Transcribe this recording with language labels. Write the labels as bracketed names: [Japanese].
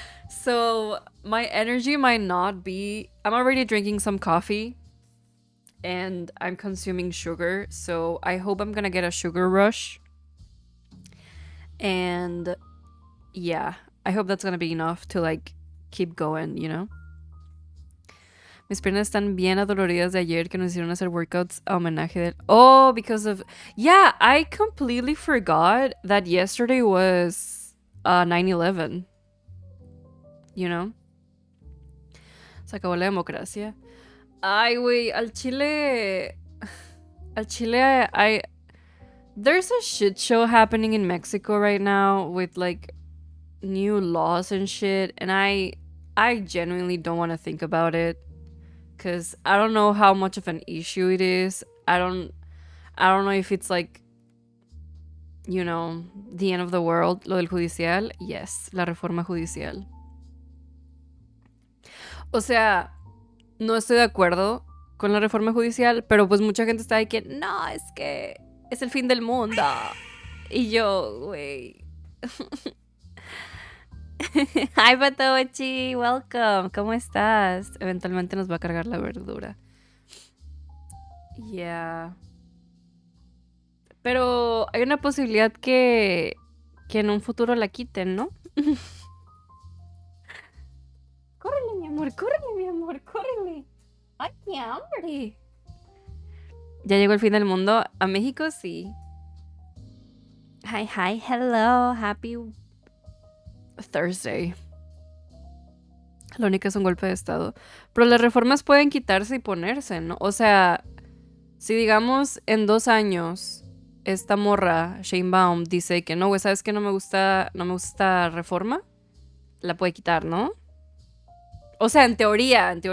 [English] So my energy might not be... I'm already drinking some coffee and I'm consuming sugar, so I hope I'm gonna get a sugar rush. And yeah, I hope that's gonna be enough to like keep going, you know? [Spanish] Mis piernas están bien adoloridas de ayer que nos hicieron hacer workouts a homenaje del... [English] Oh, because of... Yeah, I completely forgot that yesterday was 9/11. You know? [Spanish] Se acabó la democracia. Ay, güey, al Chile... Al Chile, [English] there's a shit show happening in Mexico right now with, like, new laws and shit, and I genuinely don't want to think about it. Because I don't know how much of an issue it is. I don't know if it's, like, you know, the end of the world. [Spanish] Lo del judicial, [English] yes, [Spanish] la reforma judicial. O sea, no estoy de acuerdo con la reforma judicial, pero pues mucha gente está de que no, es que es el fin del mundo. Y yo, güey. [English] Hi, Patochi, welcome. [Spanish] ¿Cómo estás? Eventualmente nos va a cargar la verdura. [English] Yeah. [Spanish] Pero hay una posibilidad que en un futuro la quiten, ¿no? Córrele, mi amor, córrele, mi amor, córrele. Ay, qué hambre. ¿Ya llegó el fin del mundo? A México sí. [English] Hi, hi, hello, happy Thursday. [Spanish] Lo único es un golpe de estado. Pero las reformas pueden quitarse y ponerse, ¿no? O sea, si digamos en 2 años esta morra, Sheinbaum, dice que no, güey, ¿sabes qué? No me gusta reforma, la puede quitar, ¿no? O sea, en teoría.